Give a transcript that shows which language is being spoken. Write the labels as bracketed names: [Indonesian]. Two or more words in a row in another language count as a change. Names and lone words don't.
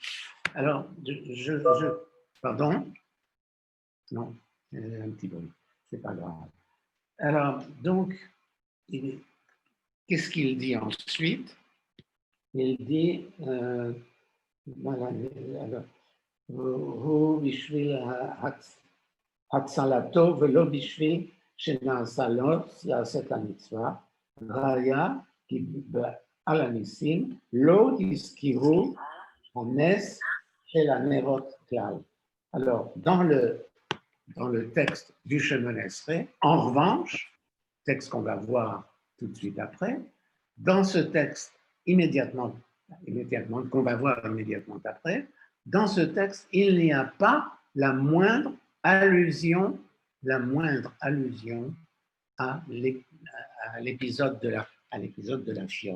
[French] Alors, pardon? Non, un petit bruit, c'est pas grave. Alors, donc, qu'est-ce qu'il dit ensuite? Il dit, voilà, alors, [Hebrew] הוא בשביל הצלתו ולא בשביל שנעשה לו יעשה את המצווה. ראיה כי על הניסים לא הזכירו הנס של הנרות כלל. [French] Alors, dans le texte du Shemon Esrei, en revanche, texte qu'on va voir tout de suite après, dans ce texte qu'on va voir immédiatement après, dans ce texte, il n'y a pas la moindre allusion à l'épisode de la fiole.